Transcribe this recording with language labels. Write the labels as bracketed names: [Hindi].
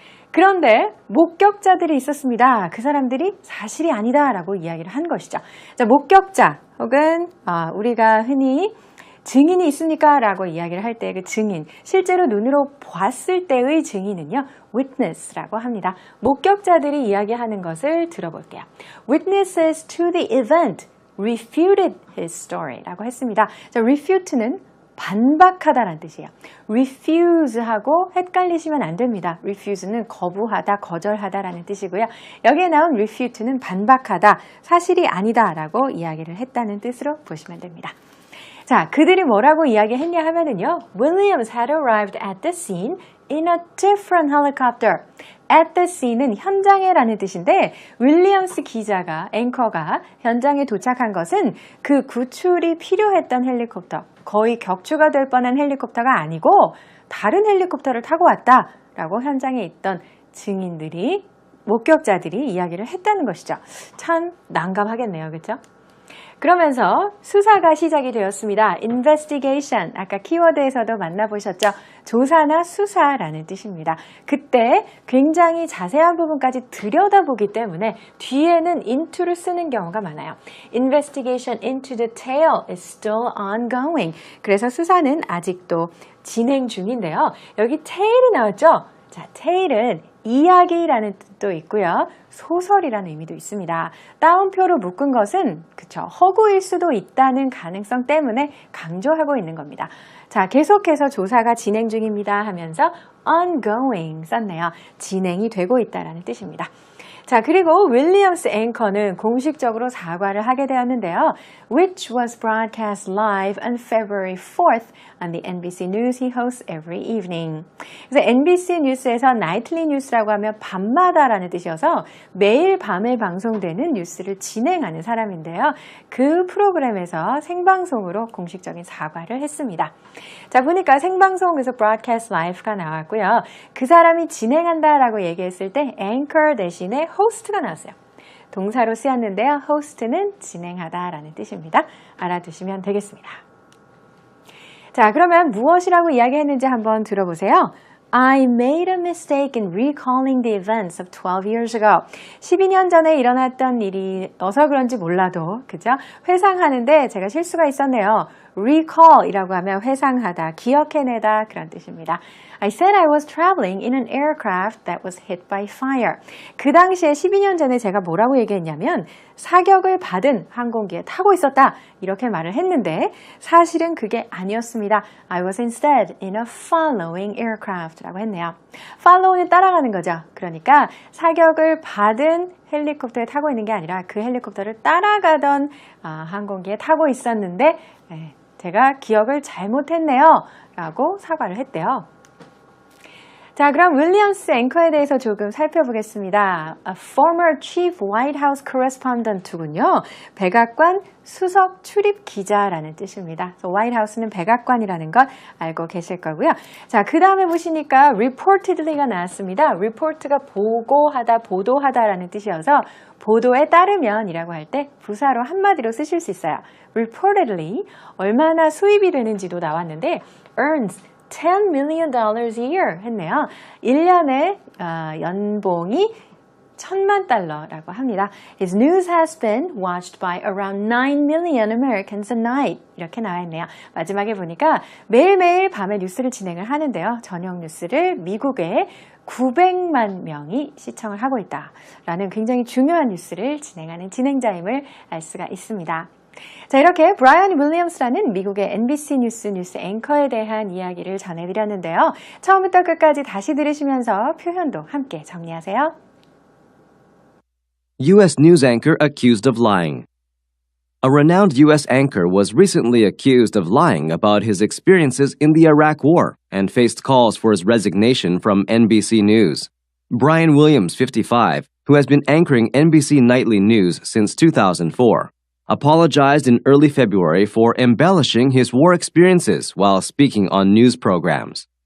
[Korean] 그런데 목격자들이 있었습니다. 그 사람들이 사실이 아니다라고 이야기를 한 것이죠. 자, 목격자 혹은 우리가 흔히 증인이 있습니까? 라고 이야기를 할 때 그 증인, 실제로 눈으로 봤을 때의 증인은요, witness라고 합니다. 목격자들이 이야기하는 것을 들어볼게요. [English] Witnesses to the event refuted his story [Korean] 라고 했습니다. 자, refute는 반박하다라는 뜻이에요. refuse하고 헷갈리시면 안 됩니다. refuse는 거부하다, 거절하다라는 뜻이고요. 여기에 나온 refute는 반박하다, 사실이 아니다라고 이야기를 했다는 뜻으로 보시면 됩니다. 자, 자, 그들이 뭐라고 이야기했냐 하면은요. [English] Williams had arrived at the scene in a different helicopter. [Korean] At the scene은 현장에라는 뜻인데 윌리엄스 기자가 앵커가 현장에 도착한 것은 그 구출이 필요했던 헬리콥터, 거의 격추가 될 뻔한 헬리콥터가 아니고 다른 헬리콥터를 타고 왔다라고 현장에 있던 증인들이 목격자들이 이야기를 했다는 것이죠. 참 난감하겠네요. 그렇죠? 그러면서 수사가 시작이 되었습니다. investigation, 아까 키워드에서도 만나보셨죠? 조사나 수사라는 뜻입니다. 그때 굉장히 자세한 부분까지 들여다보기 때문에 뒤에는 into를 쓰는 경우가 많아요. [English] investigation into detail is still ongoing. [Korean] 그래서 수사는 아직도 진행 중인데요. 여기 tale이 나왔죠? 자, tale은 이야기라는 뜻도 있고요. 소설이라는 의미도 있습니다. 따옴표로 묶은 것은 그쵸, 허구일 수도 있다는 가능성 때문에 강조하고 있는 겁니다. 자, 계속해서 조사가 진행 중입니다 하면서 ongoing 썼네요. 진행이 되고 있다는 뜻입니다. 자, 그리고 윌리엄스 앵커는 공식적으로 사과를 하게 되었는데요. [English] Which was broadcast live on February 4th on the NBC News he hosts every evening. [Korean] 그래서 NBC 뉴스에서 nightly news라고 하면 밤마다라는 뜻이어서 매일 밤에 방송되는 뉴스를 진행하는 사람인데요. 그 프로그램에서 생방송으로 공식적인 사과를 했습니다. 자, 보니까 생방송에서 broadcast live가 나왔고요. 그 사람이 진행한다라고 얘기했을 때 anchor 대신에 host가 나왔어요. 동사로 쓰였는데요. host는 진행하다라는 뜻입니다. 알아두시면 되겠습니다. 자, 그러면 무엇이라고 이야기했는지 한번 들어보세요. [English] I made a mistake in recalling the events of 12 years ago. [Korean] 12년 전에 일어났던 일이어서 그런지 몰라도, 그죠? 회상하는데 제가 실수가 있었네요. recall이라고 하면 회상하다, 기억해내다 그런 뜻입니다. [English] I said I was traveling in an aircraft that was hit by fire. [Korean] 그 당시에 12년 전에 제가 뭐라고 얘기했냐면 사격을 받은 항공기에 타고 있었다 이렇게 말을 했는데 사실은 그게 아니었습니다. [English] I was instead in a following aircraft [Korean] 라고 했네요. follow는 따라가는 거죠. 그러니까 사격을 받은 헬리콥터에 타고 있는 게 아니라 그 헬리콥터를 따라가던 항공기에 타고 있었는데 제가 기억을 잘못했네요 라고 사과를 했대요. 자, 그럼 윌리엄스 앵커에 대해서 조금 살펴보겠습니다. [English] A former chief White House correspondent [Korean] 군요. 백악관 수석 출입 기자라는 뜻입니다. White House는 백악관이라는 것 알고 계실 거고요. 자, 그 다음에 보시니까 reportedly가 나왔습니다. report가 보고하다, 보도하다라는 뜻이어서 보도에 따르면이라고 할 때 부사로 한마디로 쓰실 수 있어요. reportedly 얼마나 수입이 되는지도 나왔는데 [English] earns $10 million a year [Korean] 했네요. 1년에 연봉이 $10,000,000라고 합니다. [English] His news has been watched by around 9 million Americans a night. [Korean] 이렇게 나와 있네요. 마지막에 보니까 매일매일 밤에 뉴스를 진행을 하는데요. 저녁 뉴스를 미국의 900만 명이 시청을 하고 있다라는 굉장히 중요한 뉴스를 진행하는 진행자임을 알 수가 있습니다. 자, 이렇게 브라이언 윌리엄스라는 미국의 NBC 뉴스 앵커에 대한 이야기를 전해드렸는데요. 처음부터 끝까지 다시 들으시면서 표현도 함께 정리하세요. [English] U.S. news anchor accused of lying. A renowned U.S. anchor was recently accused of lying about his experiences in the Iraq War and faced calls for his resignation from NBC News. Brian Williams, 55, who has been anchoring NBC Nightly News since 2004, apologized in early February for embellishing his war experiences while speaking on news programs.